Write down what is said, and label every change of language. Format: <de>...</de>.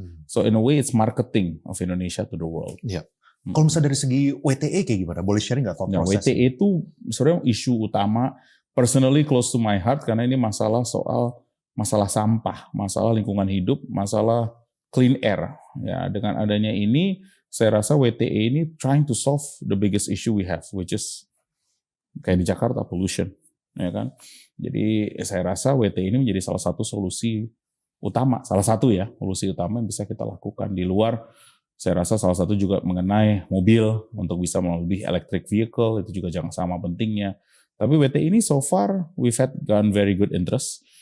<en>So in a way it's marketing of Indonesia to the world.</en> <id>Iya. Kalau misalnya dari segi WTE kayak gimana? Boleh sharing nggak thought process? WTE itu sebenarnya isu utama,</id> <en>personally close to my heart</en> <id>karena ini masalah soal masalah sampah, masalah lingkungan hidup, masalah clean air. Ya, dengan adanya ini, saya rasa WTE ini</id> <en>trying to solve the biggest issue we have, which is</en> <id>kayak di Jakarta, pollution. Ya kan? Jadi saya rasa WTE ini menjadi salah satu solusi utama, solusi utama yang bisa kita lakukan. Di luar, saya rasa salah satu juga mengenai mobil, untuk bisa lebih electric vehicle, itu juga jangan sama pentingnya. Tapi WTE ini</id> <en>so far, we've had gotten very good interest.</en>